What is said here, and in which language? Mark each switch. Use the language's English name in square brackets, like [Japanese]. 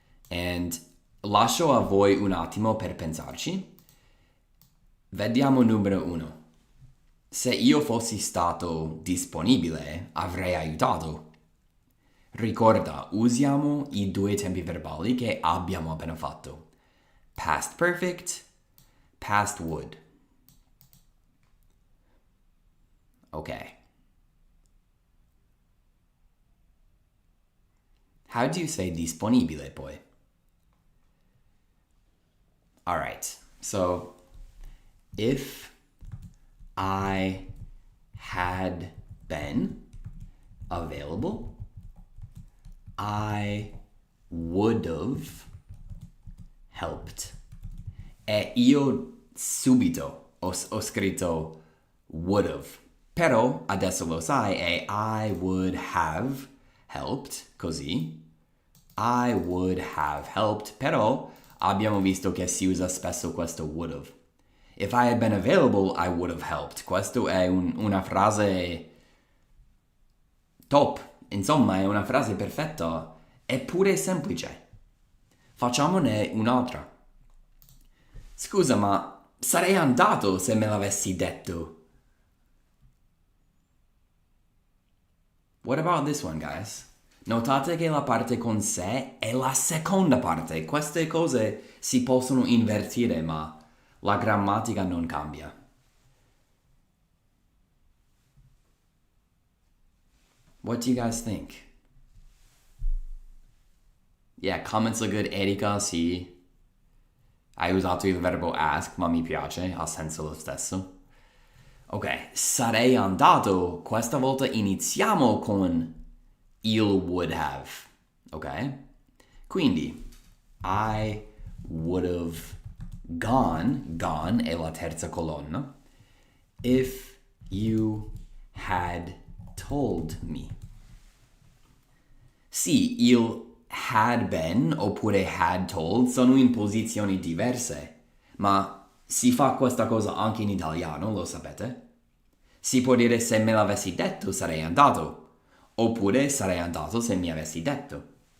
[English] And [Italian] lascio a voi un attimo per pensarci. Vediamo numero 1. Se io fossi stato disponibile, avrei aiutato. Ricorda, usiamo i 2 tempi verbali che abbiamo appena fatto. [English] Past perfect, past would. Ok. How do you say [Italian] disponibile poi? [English] Alright, so if I had been available, I would have helped. [Italian] E io subito ho scritto would have. Però adesso lo sai, è [English] I would have helped, [Italian] così. [English] I would have helped, [Italian] però abbiamo visto che si usa spesso questo would have. [English] If I had been available, I would have helped. [Italian] Questo è una frase top. Insomma, è una frase perfetta, eppure semplice. Facciamone un'altra. Scusa, ma sarei andato se me l'avessi detto. [English] What about this one, guys? [Italian] Notate che la parte con se è la seconda parte. Queste cose si possono invertire, ma la grammatica non cambia. [English] What do you guys think? Yeah, comments look good. [Italian] Erika, sì. Hai usato il verbo ask, ma mi piace, ha senso lo stesso. Ok, sarei andato. Questa volta iniziamo con il would have. Ok? Quindi, [English] I would have gone [Italian] è la terza colonna, [English] if you had told me. [Italian] Sì, il had been oppure had told sono in posizioni diverse, ma si fa questa cosa anche in italiano, lo sapete? Si può dire se me l'avessi detto sarei andato, oppure sarei andato se mi avessi detto.